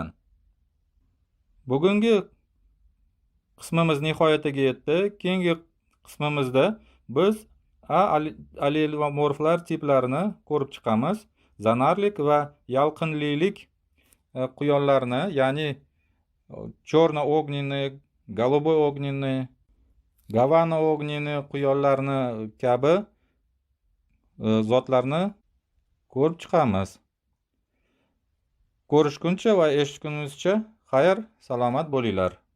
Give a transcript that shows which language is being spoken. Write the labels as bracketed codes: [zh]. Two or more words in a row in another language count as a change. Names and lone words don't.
[uz] Bugungi qismimiz nihoyatiga yetdi. Keyingi qismimizda biz allelomorflar tiplarini ko'rib chiqamiz. Zanarlik va yalqinlilik quyonlarni, ya'ni [ru] черно-огненный, голубой-огненный, Gavana-огненный [uz] quyonlarni kabi zotlarni ko'rib chiqamiz. Ko'rishguncha va eshitgunimizcha xayr, salomat bo'linglar.